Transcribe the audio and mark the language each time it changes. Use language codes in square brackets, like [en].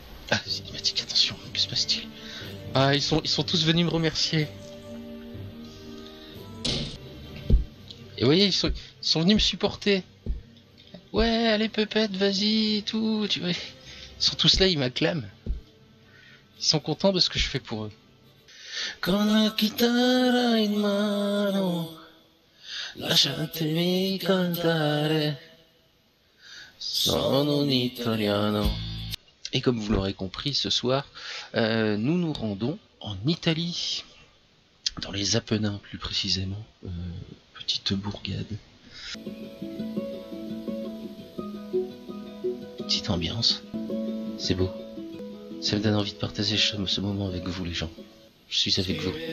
[fr] Ah, cinématique, attention, que se passe-t-il? Ah, ils sont tous venus me remercier. Et vous voyez, ils sont venus me supporter. Ouais, allez Pepette, vas-y, tout, tu vois. Ils sont tous là, ils m'acclament. Ils sont contents de ce que je fais pour eux. [it] Con la chitarra in mano, lasciatemi cantare, sono un italiano. [fr] Et comme vous l'aurez compris, ce soir, nous nous rendons en Italie, dans les Apennins plus précisément, petite bourgade. Petite ambiance, c'est beau. Ça me donne envie de partager ce moment avec vous les gens. Je suis avec vous.